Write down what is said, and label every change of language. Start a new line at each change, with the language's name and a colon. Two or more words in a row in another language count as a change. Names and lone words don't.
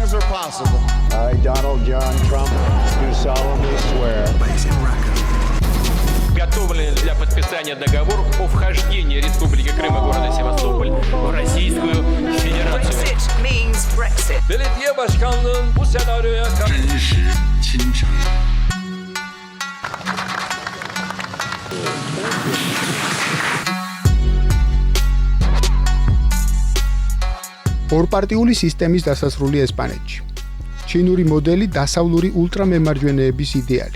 English: possible. I, Donald John Trump, do solemnly swear.
Russian: Готовлен для подписания договор о вхождении Республики Крым и города Севастополь в Российскую Федерацию.
Turkish: Belediye başkanlığın bu senaryoya
Georgian: ორპარტიული სისტემის დასასრული ესპანეთში. ჩინური მოდელი დასავლური ულტრამემარჯვენეების იდეალი.